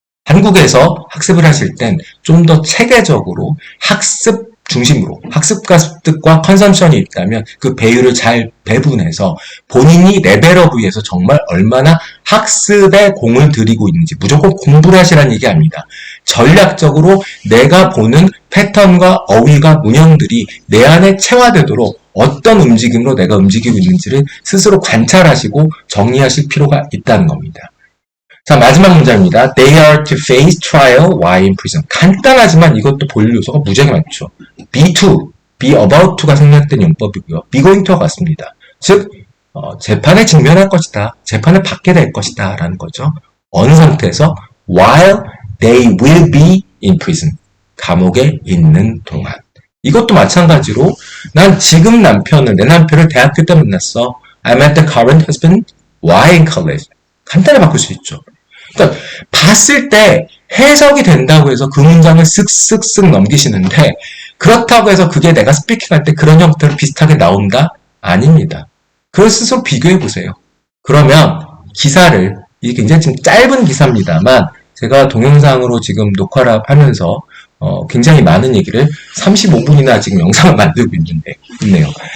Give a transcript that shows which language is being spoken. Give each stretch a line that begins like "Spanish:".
Korean: 한국에서 학습을 하실 땐 좀 더 체계적으로 학습 중심으로 학습과 습득과 컨섬션이 있다면 그 배율을 잘 배분해서 본인이 레벨업을 위해서 정말 얼마나 학습에 공을 들이고 있는지 무조건 공부를 하시라는 얘기 아닙니다. 전략적으로 내가 보는 패턴과 어휘가 문형들이 내 안에 체화되도록 어떤 움직임으로 내가 움직이고 있는지를 스스로 관찰하시고 정리하실 필요가 있다는 겁니다. 자, 마지막 문장입니다.
English: They are to face trial while in prison.
Korean: 간단하지만 이것도 볼 요소가 무지하게 많죠.
English: be to, be about to
Korean: 가 생략된 용법이고요.
English: be going to
Korean: 와 같습니다. 즉, 재판에 직면할 것이다. 재판을 받게 될 것이다. 라는 거죠. 어느 상태에서 while
English: they will be in prison.
Korean: 감옥에 있는 동안. 이것도 마찬가지로 난 지금 내 남편을 대학교 때 만났어.
English: I met the current husband while in college.
Korean: 간단히 바꿀 수 있죠. 그러니까 봤을 때 해석이 된다고 해서 그 문장을 쓱쓱쓱 넘기시는데 그렇다고 해서 그게 내가 스피킹할 때 그런 형태로 비슷하게 나온다? 아닙니다. 그걸 스스로 비교해 보세요. 그러면 기사를 이게 굉장히 지금 짧은 기사입니다만 제가 동영상으로 지금 녹화를 하면서 굉장히 많은 얘기를 35분이나 지금 영상을 만들고 있네요.